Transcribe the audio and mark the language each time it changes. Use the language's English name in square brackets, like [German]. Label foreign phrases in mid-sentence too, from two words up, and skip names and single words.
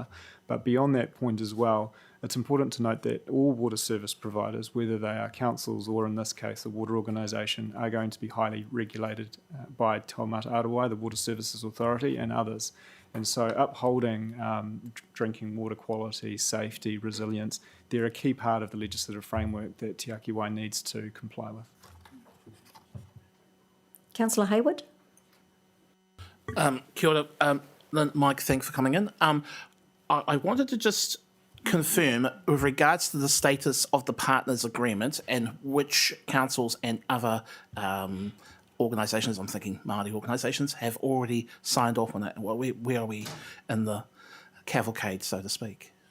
[English] But beyond that point as well, it's important to note that all water service providers, whether they are councils or in this case a water organisation, are going to be highly regulated by Kaumātua Korero, the Water Services Authority, and others. And so upholding drinking water quality, safety, resilience, they're a key part of the legislative framework that Tiaki Wai needs to comply with. Councillor Hayward? [Māori] Kia ora, [English] Mike, thanks for coming in. I wanted to just confirm with regards to the status of the partners agreement and which councils and other organisations, I'm thinking Māori organisations, have already signed off on it. Well, where are we in the cavalcade, so to speak?